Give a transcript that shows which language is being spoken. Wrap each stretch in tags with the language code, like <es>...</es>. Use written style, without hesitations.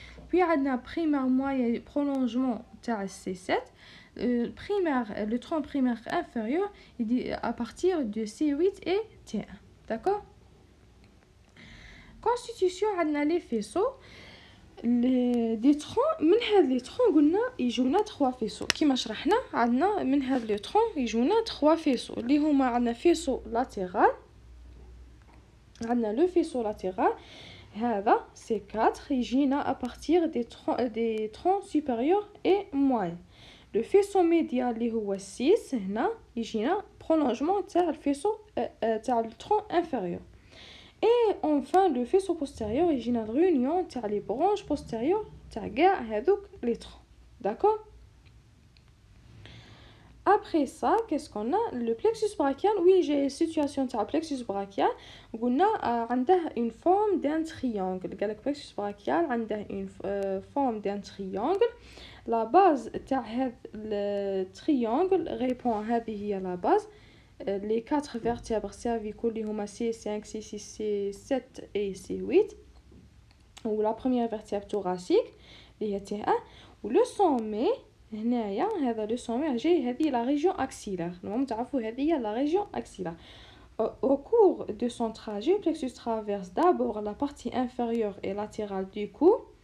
<fr>Puis عندنا primaire moyen prolongement تاع C7. Le tronc primaire inférieur il dit à partir de C8 et T1. D'accord? Constitution عندنا les faisceaux des troncs.</fr> <ar>من هاد</ar> <fr>les troncs</fr> <ar>قلنا يجونا 3 faisceaux كيما شرحنا. عندنا من هاد</ar> <fr>les troncs</fr> <ar>يجونا 3 faisceaux اللي هما عندنا faisceau latéral.</ar> <fr>عندنا le faisceau latéral</fr> <ar>هذا C4 يجينا</ar> <fr>à partir des troncs supérieurs et moyens. Le faisceau médial</fr> <ar>اللي هو 6 هنا يجينا</ar> <fr>prolongement تاع الفيسو تاع le tronc inférieur. Et enfin le faisceau postérieur يجينا réunion تاع les branches postérieures</fr> <ar>تاع كاع هذوك</ar> <fr>les troncs. D'accord? Après ça, qu'est-ce qu'on a? Le plexus brachial. Oui, j'ai une situation تاع plexus brachial.</fr> <ar>قلنا عنده</ar> <fr>une forme d'un triangle.</fr> <ar>قالك</ar> <fr>plexus brachial عنده une forme d'un triangle. La base</fr> <ar>تاع هذا التريانجل ريبون هذه هي</ar> <fr>la base. Les 4 vertèbres cervicaux اللي هما C5, C6, C7 et C8. Ou la première vertèbre thoracique</fr> <ar>اللي هي</ar> <fr>T1. و le sommet</fr> <ar>هنايا هذا</ar> <fr>le sommet</fr> <ar>جاي هذه</ar> <fr>la région axillaire.</fr> <ar>المهم تعرفوا هذه هي</ar> <fr>la région axillaire. Au cours de son trajet, le plexus traverse d'abord la partie inférieure et latérale du cou.</fr>